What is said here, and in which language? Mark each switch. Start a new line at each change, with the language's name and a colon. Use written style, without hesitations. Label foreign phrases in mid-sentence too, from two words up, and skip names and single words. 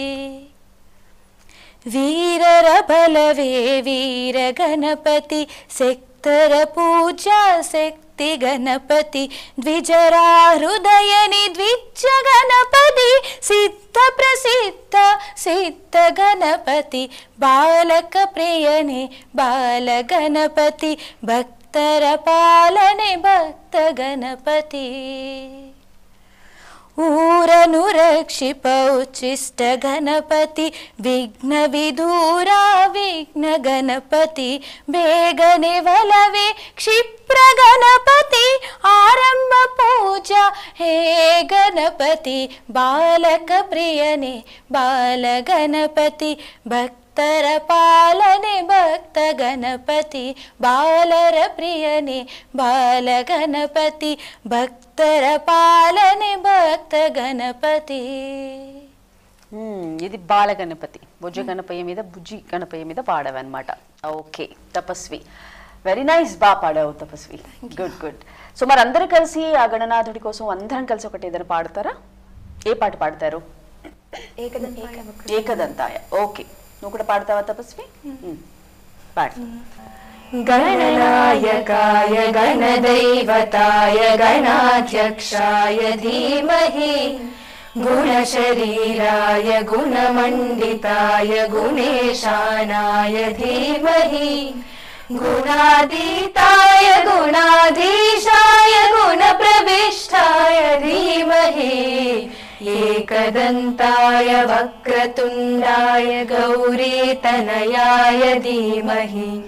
Kannada: ವೀರರ ಬಲವೇ ವೀರ ಗಣಪತಿ ಶಕ್ತರ ಪೂಜಾ ಶಕ್ತಿ ಗಣಪತಿ ದ್ವಿಜರ ಹೃದಯನಿ ದ್ವಿಜ ಗಣಪತಿ ಸಿದ್ಧ ಪ್ರಸಿದ್ಧ ಸಿದ್ಧ ಗಣಪತಿ ಬಾಲಕ ಪ್ರಿಯನೇ ಬಾಲ ಗಣಪತಿ ಭಕ್ತರ ಪಾಲನೆ ಭಕ್ತ ಗಣಪತಿ ಊರನು ರಕ್ಷಿಪ ಉಚ್ಛಿಷ್ಟ ಗಣಪತಿ ವಿಘ್ನ ವಿದೂರ ವಿಘ್ನ ಗಣಪತಿ ಬೇಗನೆ ವಲವೇ ಕ್ಷಿಪ್ರ ಗಣಪತಿ ಆರಂಭ ಪೂಜಾ ಹೇ ಗಣಪತಿ ಬಾಲಕ ಪ್ರಿಯನೇ ಬಾಲ ಗಣಪತಿ ಭಕ್ತರ ಪಾಲನೆ ಭಕ್ತ ಗಣಪತಿ ಬಾಲರ ಪ್ರಿಯನೇ ಬಾಲ ಗಣಪತಿ ಭಕ್ತರ ಪಾಲನೆ ಭಕ್ತ ಗಣಪತಿ.
Telugu: ఇది బాల గణపతి భుజ గణపయ్య మీద బుజ్జి గణపయ్య మీద పాడవన్నమాట. ఓకే తపస్వి,
English: very nice,
Telugu: బాగా పాడావు తపస్వి,
English: good good.
Telugu: సో మరి అందరూ కలిసి ఆ గణనాథుడి కోసం అందరం కలిసి ఒకటి ఏదైనా పాడతారా? ఏ పాట పాడతారు? ఏకదంతాయ. ఓకే, నువ్వు కూడా పాడతావా తపస్వి? పాడు.
Sanskrit: गणनायकाय गणदैवताय गणाध्यक्षाय धीमहि गुणशरीराय गुणमण्डिताय गुणेशानाय धीमहि गुणातीताय गुणाधीशाय गुणप्रविष्टाय धीमहि एकदन्ताय वक्रतुण्डाय गौरीतनयाय धीमहि